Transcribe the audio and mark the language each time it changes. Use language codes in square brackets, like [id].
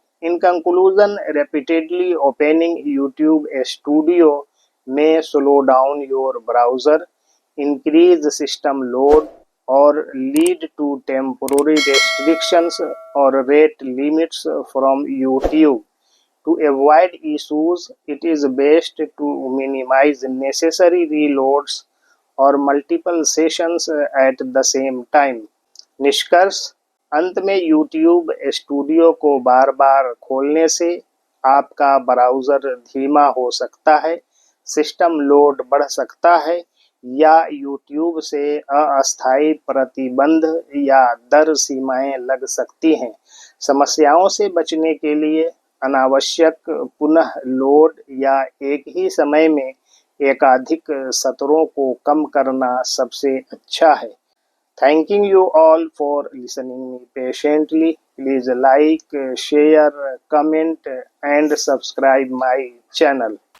[en] In conclusion, repeatedly opening YouTube Studio may slow down your browser, increase system load, or lead to temporary restrictions or rate limits from YouTube. To avoid issues, it is best to minimize necessary reloads और multiple sessions at the same time. [hi] निष्कर्ष, अंत में YouTube studio को बार बार खोलने से आपका browser धीमा हो सकता है, सिस्टम लोड बढ़ सकता है या YouTube से अस्थायी प्रतिबंध या दर सीमाएं लग सकती हैं। समस्याओं से बचने के लिए अनावश्यक पुनः लोड या एक ही समय में एकाधिक सत्रों को कम करना सबसे अच्छा है। [en] Thanking you all for listening me patiently. Please like, share, comment and subscribe my channel.